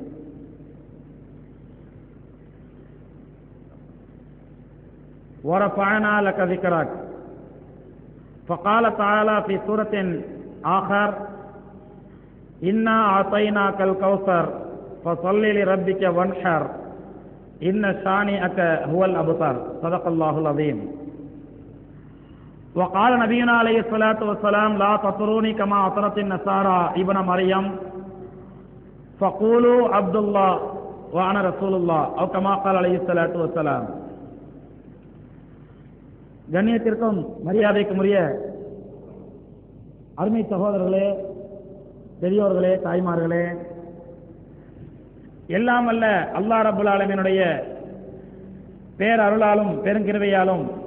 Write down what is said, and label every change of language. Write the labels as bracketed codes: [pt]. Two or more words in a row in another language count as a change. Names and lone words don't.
[ar] ورفعنا لك ذكرك فقال تعالى في سورة آخر إنا أعطيناك الكوثر فصل لربك وانحر إن شانئك هو الأبتر صدق الله العظيم. وقال نبينا عليه الصلاة والسلام لا تطروني كما أطرت النصارى ابن مريم فقولوا عبد الله وأنا رسول الله أو كما قال عليه الصلاة والسلام. [ta] கண்ணியத்திற்கும் மரியாதைக்கும் உரிய அருமை சகோதரர்களே, பெரியோர்களே, தாய்மார்களே, எல்லாம் வல்ல அல்லாஹ் [ar] رب العالمين [ta] பேரருளாலும் பெருங்கிருபையாலும்